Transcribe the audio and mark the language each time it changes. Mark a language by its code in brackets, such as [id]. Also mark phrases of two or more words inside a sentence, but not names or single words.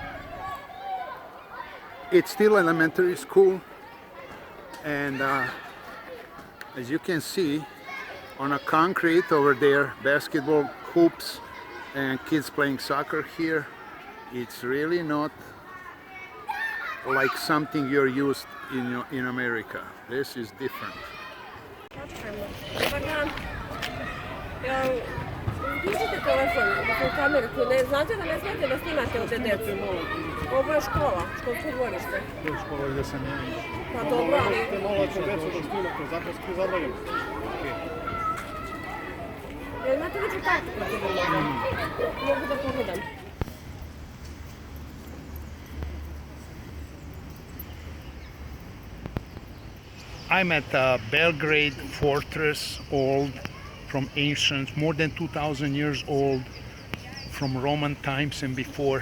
[en] It's still elementary school, and as you can see, on a concrete over there, basketball hoops and kids playing soccer here. It's really not like something you're used in America. This is different. [sr] Dižite telefon u kameru, znate da ne smijete da snimate ovdje djecu. Ovo je škola, školsko dvorište. To je škola gdje sam ja. Pa dobro, ali... Jel imate veću kartu protiv ovoga? Mogu da pogledam. [en] I'm at the Belgrade fortress, old, from ancient, more than 2,000 years old, from Roman times and before.